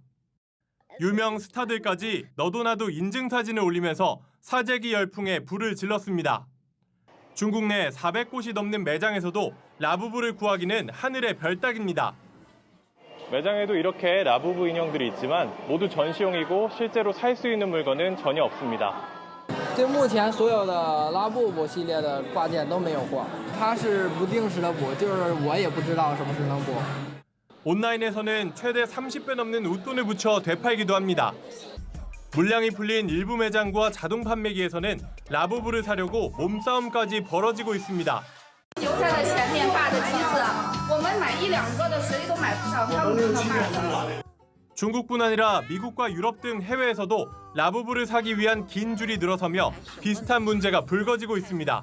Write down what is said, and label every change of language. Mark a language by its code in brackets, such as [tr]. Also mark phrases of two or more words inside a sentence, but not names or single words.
[ko] 유명 스타들까지 너도나도 인증사진을 올리면서 사재기 열풍에 불을 질렀습니다. 중국 내 400곳이 넘는 매장에서도 라부부를 구하기는 하늘의 별 따기입니다. 매장에도 이렇게 라부부 인형들이 있지만 모두 전시용이고 실제로 살 수 있는 물건은 전혀 없습니다. [zh] 对目前所有的拉布布系列的挂件都没有货，它是不定时的补，就是我也不知道什么时能补。 [ko] 온라인에서는 최대 30배 넘는 웃돈을 붙여 되팔기도 합니다. 물량이 풀린 일부 매장과 자동 판매기에서는 라부부를 사려고 몸싸움까지 벌어지고 있습니다. 중국뿐 아니라 미국과 유럽 등 해외에서도 라부부를 사기 위한 긴 줄이 늘어서며 비슷한 문제가 불거지고 있습니다.